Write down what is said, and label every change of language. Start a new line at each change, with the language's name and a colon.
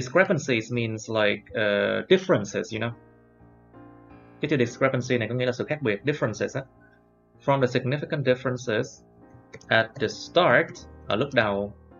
English: Discrepancies means like differences, you know.
Vietnamese: Cái chữ discrepancy này có nghĩa là sự khác biệt, differences á.
English: From the significant differences at the start,
Vietnamese: ở lúc đầu,